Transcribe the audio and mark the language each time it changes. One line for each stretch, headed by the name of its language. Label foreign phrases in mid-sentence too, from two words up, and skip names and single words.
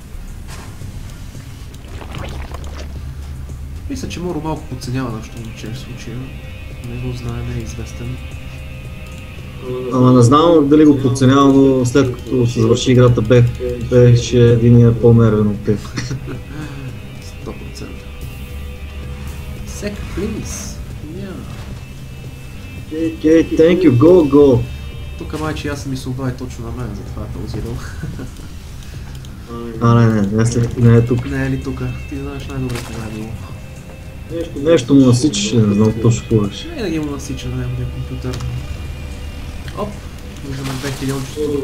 Bulgarian: Мисля, че Моро малко подценява нашето момче в случая. Не го знае, не е известен. Ама не знам дали го подценява, но след като се завърши играта беше единия по-нервен от теб. 100%.
English: Sec, please. Okay, thank you, go!
Bulgarian: Тук майче аз ми се обади точно на мен, затова е паузирал. Не е тук. Не е ли тук? Ти знаеш най-добре кога е било. Нещо му насичаше, не знам точно какво беше. Винаги му насича на неговия компютър. Оп! Виждаме 2000 чувството.